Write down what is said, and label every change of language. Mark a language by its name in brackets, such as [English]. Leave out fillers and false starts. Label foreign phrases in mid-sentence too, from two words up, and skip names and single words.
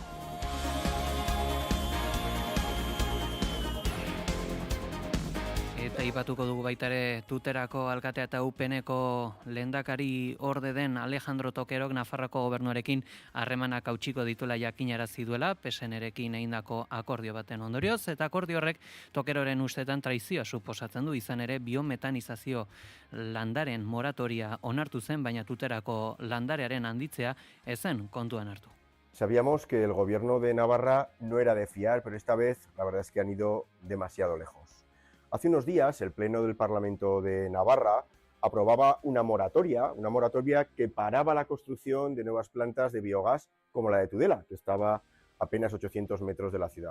[Basque] Eta ipatuko dugu baita ere Tuterako alkatea eta UPNeko lehendakari orde den Alejandro Tokerok Nafarroako gobernuarekin harremanak hautsiko dituela jakinarazi duela, PSN-erekin egindako akordio baten ondorioz, eta akordio horrek Tokeroren ustetan traizioa suposatzen du, izan ere biometanizazio landaren moratoria onartu zen, baina Tuterako landarearen handitzea ezen kontuan hartu. [Spanish] Sabíamos que el gobierno de Navarra no era de fiar, pero esta vez la verdad es que han ido demasiado lejos. Hace unos días, el Pleno del Parlamento de Navarra aprobaba una moratoria que paraba la construcción de nuevas plantas de biogás como la de Tudela, que estaba a apenas 800 metros de la ciudad.